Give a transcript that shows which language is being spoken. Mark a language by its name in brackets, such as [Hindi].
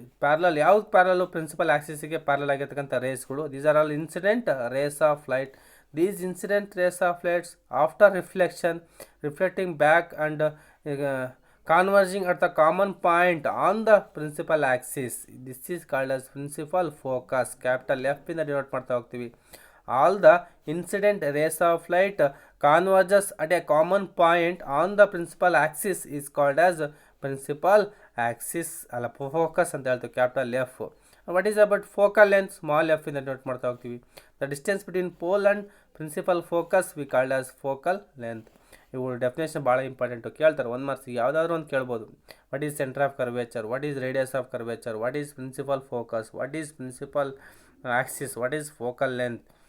[Kannada] Parallel, ಯಾವ್ದು parallel principal axis ಗೆ parallel ಆಗಿರ್ತಕ್ಕಂಥ ರೇಸ್ಗಳು. [English] These are all incident rays of light. These incident rays of lights after reflecting back and converging at the common point on the principal axis. This is called as principal focus. [Kannada] Capital F ಇಂದ denote ಮಾಡ್ತಾ ಹೋಗ್ತೀವಿ. [English] All the incident rays of light converges at a common point on the principal axis is called as principal axis. [Kannada] ಅಲ್ಲ, focus ಅಂತ ಹೇಳ್ತೀವಿ, capital F. [English] what is about focal length, small F [Kannada] ಇಂದ note ಮಾಡ್ತಾ ಹೋಗ್ತೀವಿ. [English] The distance between pole and principal focus we called as focal length. [Kannada] ಇವು definition ಭಾಳ important, ಕೇಳ್ತಾರೆ 1 marks ಯಾವುದಾದ್ರೂ ಒಂದು ಕೇಳ್ಬೋದು. [English] What is centre of curvature, what is radius of curvature, what is principal focus, what is principal axis, what is focal length.